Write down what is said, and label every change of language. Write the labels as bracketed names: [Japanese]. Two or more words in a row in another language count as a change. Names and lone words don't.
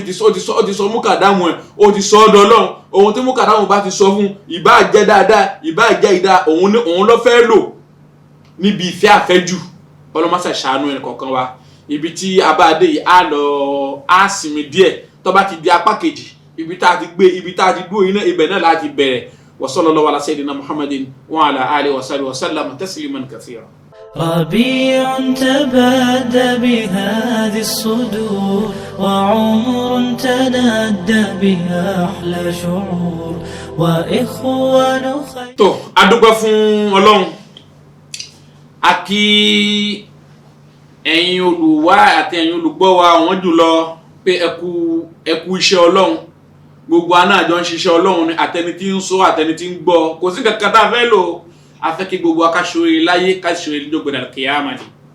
[Yoruba] ó ti sọ múkàdámù ẹ̀ ó ti sọ ọ́dọ̀ Ọlọ́run ohun tí múkàdámù bá ti sọ fún ìbá jẹ́ dáadáa ìbá jẹ́ ìdá òun ló fẹ́ lò níbi ìfẹ́ àfẹ́jù ọlọ́mọsà ṣàánú ẹnì kọ̀ọ̀kan wa ibi tí abáadé yìí á sinmi díẹ̀ tó bá ti di apá kejì ibi tá a ti dúró iná ibẹ̀ náà láti bẹ̀rẹ̀ wa [Arabic] صلى الله على سيدنا محمد وعلى آله وصحبه وسلم تسليما كثيرا. ربيع تبادى بهذه الصدور وعمر تنادى بها أحلى شعور وإخوان خير. [Yoruba] tó a dúpẹ́ fún Ọlọ́run a kí ẹ̀yin olùwá àti ẹ̀yin olùgbọ́ wa wọ́n jùlọ pé ẹ kú iṣẹ́ Ọlọ́run gbogbo aná àjọ ń ṣiṣẹ́ Ọlọ́run ni àtẹni tí ń sọ àtẹni tí ń gbọ́ kò sí kankan tá a fẹ́ lò a fẹ́ kí gbogbo akáṣoore láyé káṣoore lóògbé kíyámà ni.